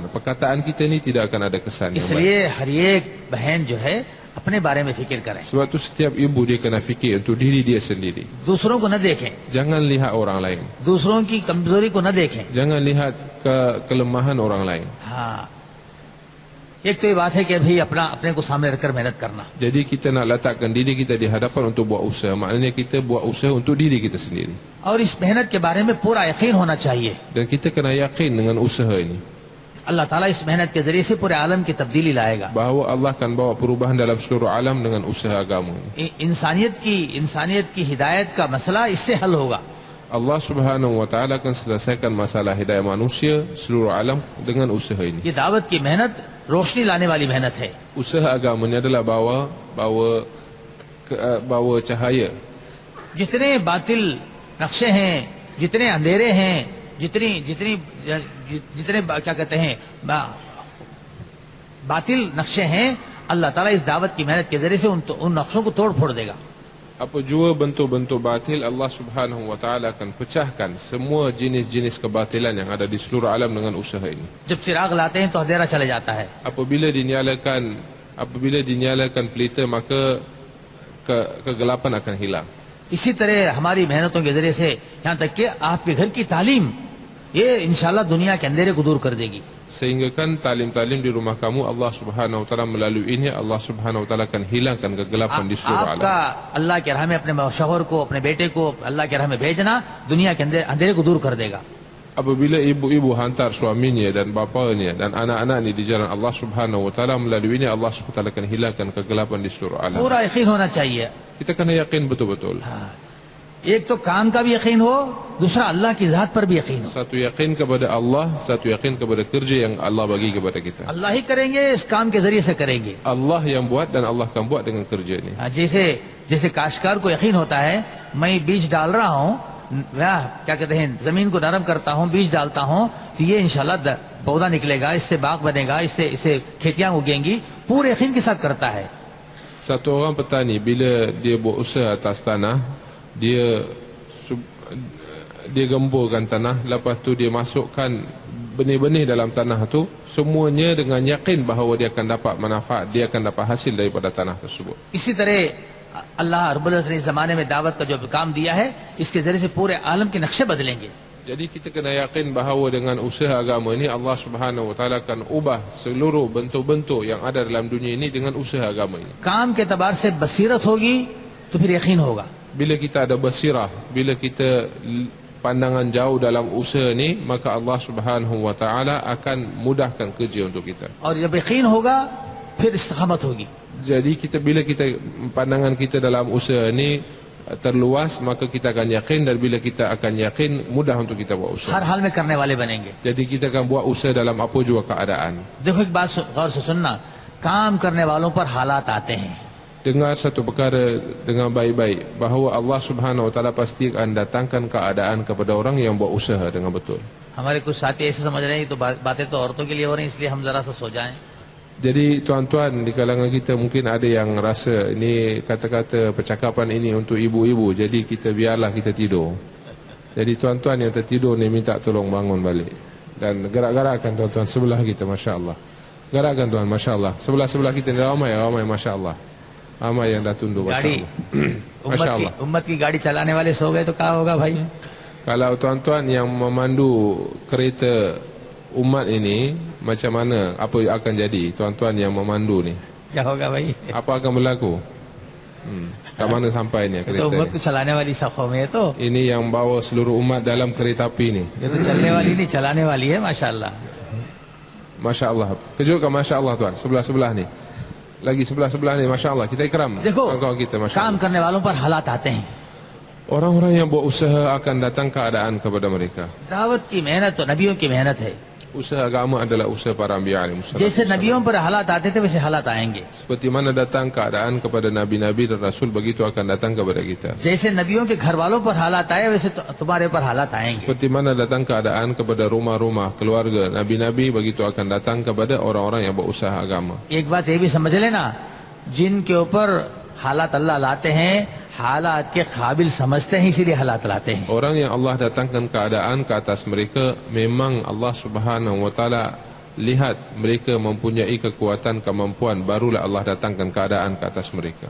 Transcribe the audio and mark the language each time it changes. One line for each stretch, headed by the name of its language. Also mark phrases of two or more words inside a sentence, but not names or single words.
Malay: Perkataan kita ni tidak akan ada kesan yang baik.
Hindi: इसलिए हर एक बहन जो है अपने बारे में फिक्र करें,
Malay: Sebab tu setiap ibu dia kena fikir untuk diri dia sendiri.
Hindi: दूसरों को न देखें,
Malay: Jangan lihat orang lain.
Hindi: दूसरों की कमजोरी को न देखें.
Malay: Jangan lihat kelemahan orang lain.
Hindi: हाँ, एक तो ये बात है कि भाई अपने को सामने रखकर मेहनत करना.
Malay: Jadi kita nak letakkan diri kita di hadapan untuk buat usaha. Maknanya kita buat usaha untuk diri kita sendiri.
Hindi: और इस मेहनत के बारे में पूरा यकीन होना चाहिए.
Malay: Dan kita kena yakin dengan usaha ini,
Arabic: الله تعالى
Hindi: इस मेहनत के जरिए से पूरे आलम की तब्दीली लाएगा.
Malay: bahawa Allah akan bawa perubahan dalam seluruh alam dengan usaha agama ini.
Hindi: इंसानियत की हिदायत का मसला इससे हल होगा.
Arabic: الله سبحانه و تعالى
Malay: akan selesaikan masalah hidayah manusia seluruh alam dengan usaha ini.
Hindi: ये दावत की मेहनत रोशनी लाने वाली मेहनत है.
Malay: Usaha agama ini adalah bawa cahaya.
Hindi: जितने बातिल नक्शे हैं, जितने अंधेरे हैं, जितने क्या कहते हैं बातिल नक्शे हैं,
Arabic: الله تعالى
Hindi: इस दावत की मेहनत के जरिए से उन नक्शों को तोड़ फोड़ देगा.
Malay: Apa jua bentuk-bentuk batil,
Arabic: الله سبحانه و تعالى
Malay: akan pecahkan semua jenis-jenis kebatilan yang ada di seluruh alam dengan usaha ini.
Hindi: जब चिराग लाते हैं तो अंधेरा चले जाता है.
Malay: Apabila dinyalakan pelita, maka kegelapan akan hilang.
Hindi: इसी तरह हमारी मेहनतों के जरिए से यहाँ तक कि आपके घर की तालीम ये इंशाल्लाह दुनिया के अंधेरे को दूर कर देगी.
Malay: Sehingga kan talim-talim di rumah kamu,
Arabic: الله سبحانه و تعالى
Malay: melalui ini,
Arabic: الله سبحانه و تعالى
Malay: akan hilangkan kegelapan di seluruh alam.
Hindi: आपका अल्लाह के राह में अपने शौहर को, अपने बेटे को अल्लाह के राह में भेजना दुनिया के अंधेरे को दूर कर देगा.
Malay: Apabila ibu-ibu hantar suaminya dan bapanya dan anak-anaknya di jalan
Arabic: الله سبحانه و تعالى,
Malay: melalui ini
Arabic: الله سبحانه و تعالى
Malay: akan hilangkan kegelapan di seluruh alam.
Hindi: पूरा यकीन होना चाहिए.
Malay: Kita kena yakin betul-betul.
Hindi: एक तो काम का भी यकीन हो, दूसरा अल्लाह की जात पर भी यकीन हो.
Malay: Satu yakin kepada Allah, satu yakin kepada kerja yang Allah bagi kepada kita.
Hindi: अल्लाह ही करेंगे, इस काम के जरिए से करेंगे.
Malay: Allah yang buat dan Allah akan buat dengan kerja ini.
Hindi: जैसे काश्तकार को यकीन होता है, मैं बीज डाल रहा हूँ, क्या कहते हैं, जमीन को नरम करता हूँ, बीज डालता हूँ, तो ये इंशाल्लाह पौधा निकलेगा, इससे बाग बनेगा, इससे खेतियां उगेंगी, पूरे यकीन के साथ करता है.
Malay: Satu orang petani bila dia buat usaha atas tanah, dia gemburkan tanah, lepas tu dia masukkan benih-benih dalam tanah tu, semuanya dengan yakin bahawa dia akan dapat manfaat, dia akan dapat hasil daripada tanah tersebut.
Hindi: इसी तरह
Arabic: الله رب العزة
Hindi: ने इस जमाने में दावत का जो काम दिया है, इसके जरिए से पूरे आलम के नक्शे बदलेंगे.
Malay: Jadi kita kena yakin bahawa dengan usaha agama ini
Arabic: الله سبحانه و تعالى
Malay: akan ubah seluruh bentuk-bentuk yang ada dalam dunia ini dengan usaha agama ini.
Hindi: काम के एतबार से बसीरत होगी तो फिर यकीन होगा.
Malay: Bila kita ada basirah, bila kita pandangan jauh dalam usaha ni, maka
Arabic: الله سبحانه و تعالى
Malay: akan mudahkan kerja untuk kita.
Hindi: और जब यकीन होगा फिर इस्तिकामत होगी.
Malay: Jadi bila kita pandangan kita dalam usaha ni terluas, maka kita akan yakin, dan bila kita akan yakin, mudah untuk kita buat usaha.
Hindi: हर हाल में करने वाले बनेंगे.
Malay: Jadi kita akan buat usaha dalam apa jua keadaan.
Hindi: देखो एक बात गौर से सुनना, काम करने वालों पर हालात आते हैं.
Malay: Dengar satu perkara dengan baik-baik, bahawa
Arabic: الله سبحانه و تعالى
Malay: pasti akan datangkan keadaan kepada orang yang buat usaha dengan betul.
Hindi: हमारे कुछ साथी ऐसे समझ रहे हैं कि तो बातें तो औरतों के लिए हो रही हैं, इसलिए हम जरा सा सो जाएं.
Malay: Jadi tuan-tuan di kalangan kita mungkin ada yang rasa ini kata-kata percakapan ini untuk ibu-ibu, jadi kita biarlah kita tidur. Jadi tuan-tuan yang tertidur ni minta tolong bangun balik. Dan gerak-gerakkan tuan-tuan sebelah kita,
Arabic: ما شاء الله.
Malay: Gerakkan tuan,
Arabic: ما شاء الله.
Malay: Sebelah-sebelah kita ni ramai,
Arabic: ما شاء الله.
Malay: Ramai yang dah tunduk, Masya
Hindi: गाड़ी
Arabic: الله. ما شاء الله.
Hindi: उम्मत की गाड़ी चलाने वाले सो गए तो क्या होगा भाई?
Malay: Kalau tuan-tuan yang memandu kereta umat ini, macam mana, apa yang akan jadi tuan-tuan yang memandu ni?
Hindi: क्या होगा भाई?
Malay: Apa akan berlaku? Kat mana sampai ni
Hindi: ये तो
Malay: kereta
Hindi: उम्मत
Malay: ni?
Hindi: को चलाने वाली सफों में है तो
Malay: Ini yang bawa seluruh umat dalam kereta api ni.
Hindi: ये तो चलने वाली नहीं चलाने वाली है माशाल्लाह.
Arabic: ما شاء الله.
Malay: Kejutkan
Arabic: ما شاء الله
Malay: tuan. Sebelah-sebelah ni. Lagi sebelah-sebelah ni,
Arabic: ما شاء الله.
Malay: Kita ikram
Hindi: देखो
Malay: kawan-kawan kita, Masya
Hindi: काम
Malay: Allah.
Hindi: करने वालों पर हालात आते हैं.
Malay: Orang-orang yang buat usaha akan datang keadaan kepada mereka.
Hindi: दावत की मेहनत तो नबियों की मेहनत है.
Malay: Usaha agama adalah usaha para anbiya alaihissalam.
Hindi: जैसे नबियों पर हालात आते थे वैसे हालात आएंगे.
Malay: Seperti mana datang keadaan kepada nabi-nabi dan rasul, begitu akan datang kepada kita.
Hindi: जैसे नबियों के घर वालों पर हालात आए वैसे तुम्हारे पर हालात आएंगे.
Malay: Seperti mana datang keadaan kepada rumah-rumah keluarga nabi-nabi, begitu akan datang kepada orang-orang yang berusaha agama.
Hindi: एक बात ये भी समझ लेना, जिनके ऊपर हालात अल्लाह लाते हैं हालात के काबिल समझते हैं इसीलिए हालात लाते हैं.
Malay: Orang yang Allah datangkan keadaan ke atas mereka, memang
Arabic: الله سبحانه و تعالى
Malay: lihat mereka mempunyai kekuatan, kemampuan, barulah Allah datangkan keadaan ke atas mereka.